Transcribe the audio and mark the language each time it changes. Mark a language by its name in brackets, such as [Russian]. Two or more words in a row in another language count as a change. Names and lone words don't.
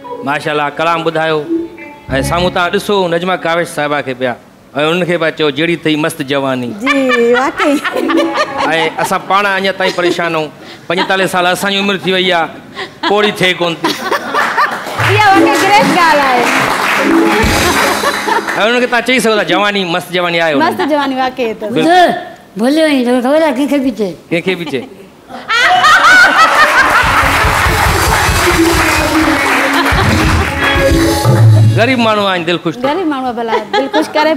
[Sindhi] माशाल्लाह कलाम ॿुधायो ऐं साम्हूं तव्हां ॾिसो नजमा कावेश साहिबा खे पिया ऐं उनखे पिया चओ जहिड़ी अथई मस्तु जवानी जी वाकई ऐं असां पाण अञा ताईं परेशान आहियूं 45 साल असांजी उमिरि थी वई आहे पोड़ी थिए कोन थी इहा वाकई ग्रेट ॻाल्हि आहे ऐं उनखे तव्हां चई सघो था जवानी मस्तु जवानी आहे मस्तु जवानी वाकई त भले वञी तोखे ख़बर आहे कंहिंखे बि चए कंहिंखे बि चए गरीब माण्हू आहिनि दिलि ख़ुशि गरीब माण्हू भला दिलि ख़ुशि करे